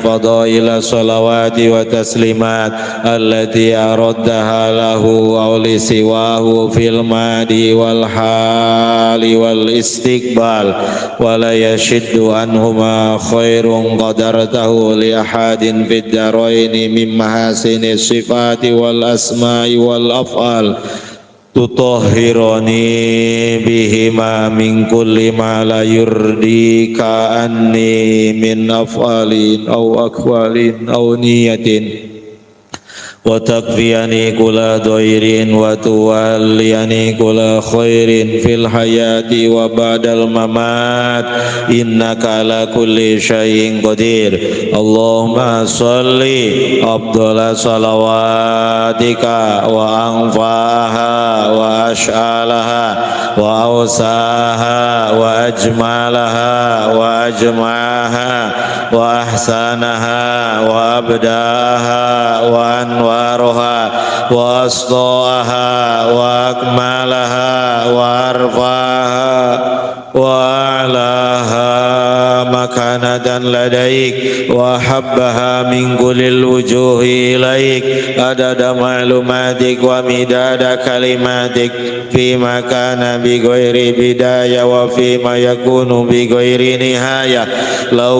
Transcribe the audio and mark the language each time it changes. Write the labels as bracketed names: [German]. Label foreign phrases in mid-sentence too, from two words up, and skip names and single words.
[Arabic] فضائل الصلوات والتسليمات التي أردها له أو لسواه في الماضي والحال والاستقبال ولا يشد عنهما خير قدرته لأحد في الدارين من محاسن الصفات والأسماء والأفعال تطهرني بهما من كل ما لا يرضيك عني من أفعال أو أقوال أو نية و تكفيني كل ضير و توليني كل خير في الحياة و بعد الممات إنك على كل شيء قدير اللهم صل أفضل صلواتك و أنفعها و أشعلها و أوسعها و أجملها و أجمعها و أحسنها و أبدعها و أنورها و أسعدها و أكملها و أرفعها و أعلاها مكانة لديك وأحبها من كل الوجوه إليك عدد معلوماتك ومداد كلماتك فيما كان بغير بداية وفيما يكون بغير نهاية لو